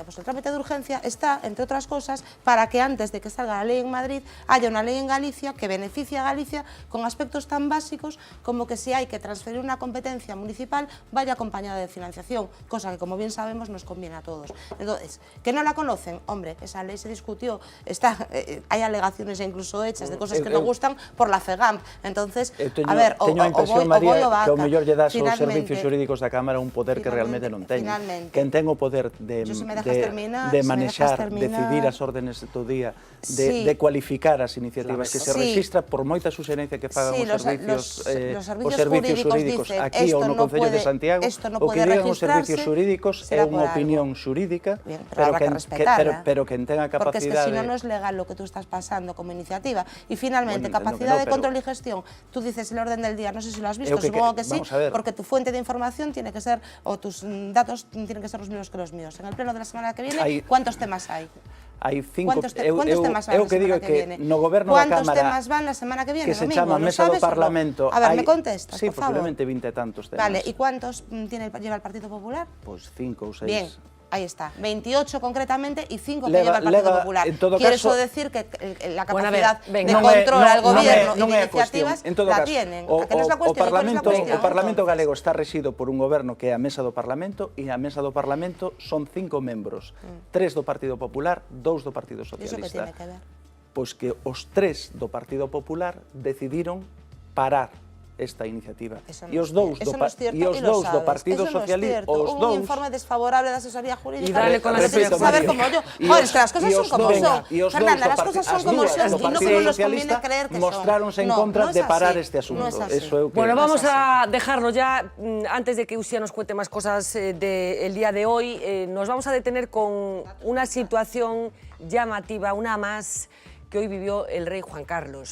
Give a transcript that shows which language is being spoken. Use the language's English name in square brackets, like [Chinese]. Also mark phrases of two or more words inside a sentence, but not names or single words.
[Spanish] Pues el trámite de urgencia está, entre otras cosas, para que antes de que salga la ley en Madrid, haya una ley en Galicia que beneficie a Galicia con aspectos tan básicos como que si hay que transferir una competencia municipal, vaya acompañada de financiación, cosa que, como bien sabemos, nos conviene a todos. Entonces, ¿que no la conocen? Hombre, esa ley se discutió, hay alegaciones incluso hechas de cosas que no gustan por la FEGAMP. Entonces, a ver, [Galician] teño a impresión, María, que ao mellor lle das aos servicios xurídicos da Cámara un poder que realmente non ten. Quen ten o poder de manexar, decidir as órdenes do día, de cualificar as iniciativas que se registra por moita suxerencia que fagan os servicios xurídicos aquí ou no Concello de Santiago, o que digan os servicios xurídicos é unha opinión xurídica, pero quen ten a capacidade... Porque [Spanish] es que si no es legal lo que tú estás pasando como iniciativa. Y finalmente, capacidad de control y gestión. Tú dices el orden del día, no sé si lo has visto, supongo que sí, porque tu fuente de información tiene que ser, o tus datos tienen que ser los mismos que los míos. En el pleno de la semana que viene, ¿cuántos temas hay? [Galician] Hai 5... [Spanish] ¿Cuántos temas van la semana que viene? [Galician] No goberno da Cámara... [Spanish] ¿Cuántos temas van la semana que viene? [Galician] Que se chama Mesa do Parlamento... [Spanish] A ver, ¿me contestas, sí, por favor? [Galician] posiblemente 20 e tantos temas. [Spanish] Vale, ¿y cuántos lleva el Partido Popular? [Galician] Pues 5 ou 6. [Spanish] Bien. Ahí está, 28 concretamente y 5 que lleva el Partido Popular. ¿Quiere eso decir que la capacidad de control al gobierno y de iniciativas la tienen? ¿A que no es la cuestión? [Galician] O Parlamento galego está rexido por un goberno que é a Mesa do Parlamento, e a Mesa do Parlamento son 5 membros, 3 do Partido Popular, 2 do Partido Socialista. [Spanish] ¿Iso que tiene que ver? [Galician] Pois que os 3 do Partido Popular decidiron parar esta iniciativa. E os dous do Partido Socialista, os dous... Un informe desfavorable da asesoría jurídica. [Spanish] Y dale con la saber como yo. Joder, es que las cosas son como son. Fernanda, las cosas son como son y no como nos conviene creer que son. [Galician] Mostráronse en contra de parar este asunto. [Spanish] Bueno, vamos a dejarlo ya. Antes de que Uxía nos cuente más cosas del día de hoy, nos vamos a detener con una situación llamativa, una más, que hoy vivió el rey Juan Carlos.